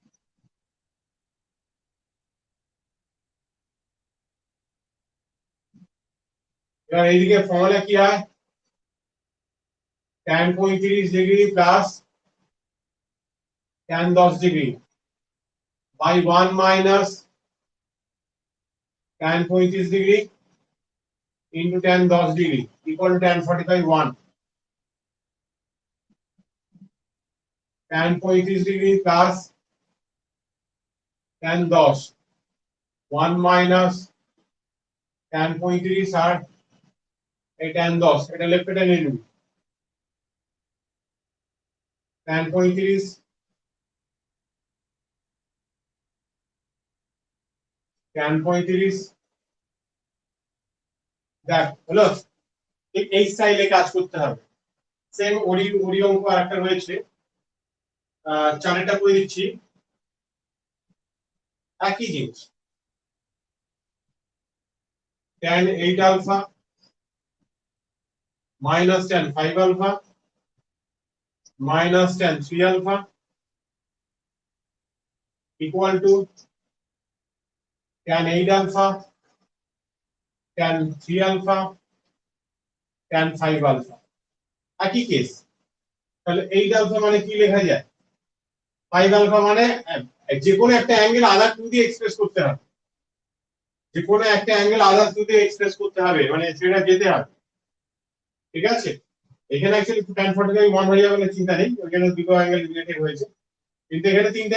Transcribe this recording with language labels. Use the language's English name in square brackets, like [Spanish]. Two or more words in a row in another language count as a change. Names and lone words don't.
[Bangla] এবার এইদিকে ফর্মুলা কি হয় [English] tan 35 degree plus tan 10 degree by 1 minus tan 35 degree into tan 10 degree equal to tan 45 1 tan 35 degree plus tan 10 1 minus tan 35 [Bangla] আর এই tan 10 এটা লেফটে টেনে নিবি tan 35 tan 35 দেখ হলো ঠিক এই স্টাইলে কাজ করতে হবে সেম ওরি ওরি অঙ্ক আরেকটা রয়েছে চারেরটা করে দিচ্ছি একই জিনিস [English] tan 8 alpha minus tan 5 alpha minus tan 3 alpha equal to tan 8 alpha tan 3 alpha tan 5 alpha [Bangla] একই কেস তাহলে 8 alpha মানে কি লেখা যায় 5 alpha মানে যে কোনো একটা [English] angle other two [Bangla] দিয়ে এক্সপ্রেস করতে হবে যে কোনো একটা [English] angle other two [Bangla] দিয়ে এক্সপ্রেস করতে হবে মানে সেটা যেতে হবে ঠিক আছে এখানে [English] actually tan 45 1 [Bangla] হয়ে যাবে চিন্তা নেই ওখানে দুটো [English] angle related [Bangla] হয়েছে কিন্তু এখানে তিনটা